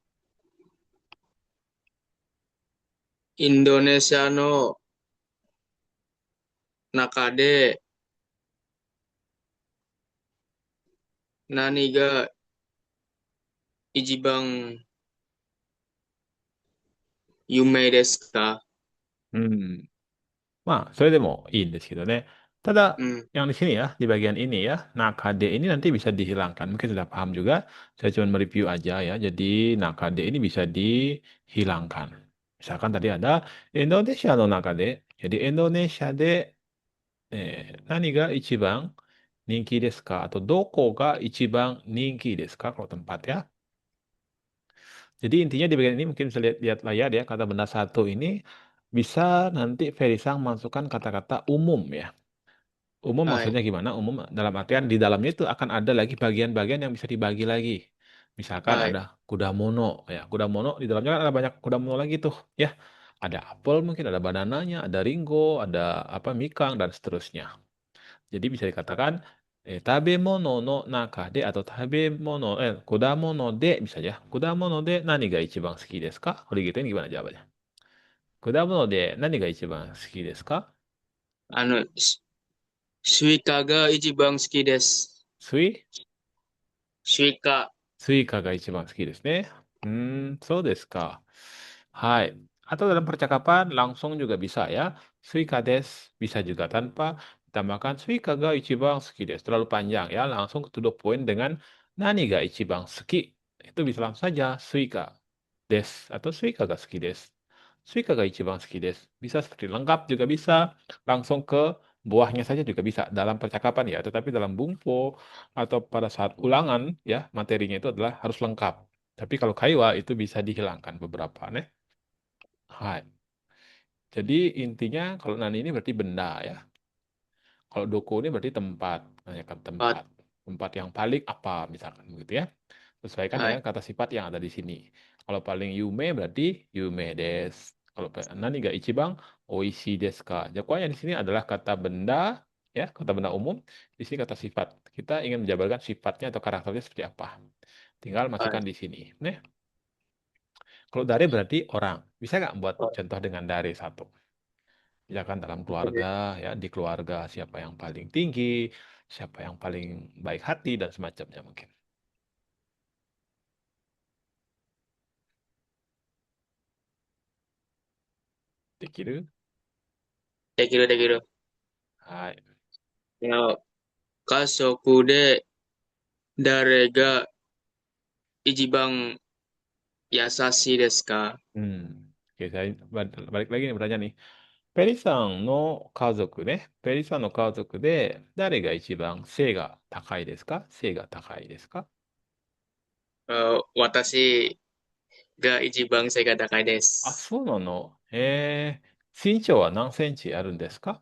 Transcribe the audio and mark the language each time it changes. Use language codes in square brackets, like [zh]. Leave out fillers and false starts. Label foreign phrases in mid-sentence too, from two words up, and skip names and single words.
[ja] インドネシアの中で何が一番有名ですか？うん。まあ, それでもいいんですけどね. [id] Tada, Hmm, yang di sini ya, di bagian ini ya, nakade ini nanti bisa dihilangkan. Mungkin sudah paham juga. Saya cuma mereview aja ya. Jadi nakade ini bisa dihilangkan. Misalkan tadi ada Indonesia [ja] の中で. Jadi Indonesia de 何が一番人気ですか atau どこが一番人気ですか [id] kalau tempat ya. Jadi intinya di bagian ini mungkin bisa lihat layar ya, kata benda satu ini bisa nanti Ferisang masukkan kata-kata umum ya. Umum ay, maksudnya gimana? Umum dalam artian di dalamnya itu akan ada lagi bagian-bagian yang bisa dibagi lagi. Misalkan ay, ada kuda mono ya. Kuda mono di dalamnya kan ada banyak kuda mono lagi tuh ya. Ada apel mungkin, ada banananya, ada ringgo, ada apa mikang dan seterusnya. Jadi bisa dikatakan [ja] 食べ物の中で [id] atau [ja] 果物で [id] bisa ya. [ja] 果物で何が一番好きですか? [id] Kalau digituin gimana jawabannya? [ja] 果物で何が一番好きですか? スイカが一番好きです. Sui? スイカ、スイカが一番好きですね。そうですか. Hai. [id] Atau dalam percakapan langsung juga bisa ya. [ja] スイカです. [id] Bisa juga tanpa ditambahkan [ja] スイカが一番好きです. [id] Terlalu panjang ya. Langsung [en] to the point [id] dengan [ja] 何が一番好き. [id] Itu bisa langsung saja. [ja] スイカです. Atau スイカが好きです. スイカが一番好きです. [id] Bisa seperti lengkap juga bisa. Langsung ke buahnya saja juga bisa. Dalam percakapan ya. Tetapi dalam bumpo atau pada saat ulangan ya materinya itu adalah harus lengkap. Tapi kalau kaiwa itu bisa dihilangkan beberapa nih. [ja] Hai. [id] Jadi intinya kalau nani ini berarti benda ya. Kalau doko ini berarti tempat, menanyakan at, tempat. Tempat yang paling apa misalkan begitu ya. Sesuaikan ay, dengan kata sifat yang ada di sini. Kalau paling yume berarti [ja] 夢です. Kalau 何が一番おいしいですか. [id] Jadi pokoknya di sini adalah kata benda ya, kata benda umum. Di sini kata sifat. Kita ingin menjabarkan sifatnya atau karakternya seperti apa. Tinggal ay, masukkan di sini. Nih, kalau dare berarti orang. Bisa nggak buat ay. contoh dengan dare satu? Misalkan dalam keluarga, ya di keluarga siapa yang paling tinggi, siapa yang paling baik hati dan semacamnya mungkin. [ja] できるできるできる。はい。家族で誰が一番優しいですか？ [id] Oke, saya balik lagi nih bertanya nih. [ja] Peri さんの家族ね。ペリさんの家族で誰が一番背が高いですか背が高いですか私が一番背が高いであ、す。そうなの身長は何センチあるんですか